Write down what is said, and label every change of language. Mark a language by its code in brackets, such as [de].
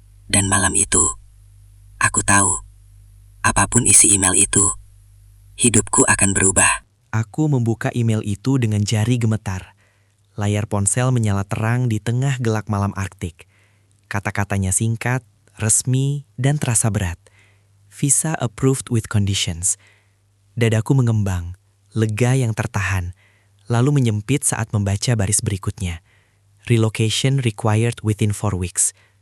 [id] Dan malam itu, aku tahu, apapun isi email itu, hidupku akan berubah. Aku membuka email itu dengan jari gemetar. Layar ponsel menyala terang di tengah gelap malam Arktik. Kata-katanya singkat, resmi, dan terasa berat. [en] Visa approved with conditions. [id] Dadaku mengembang, lega yang tertahan, lalu menyempit saat membaca baris berikutnya. [en] Relocation required within 4 weeks.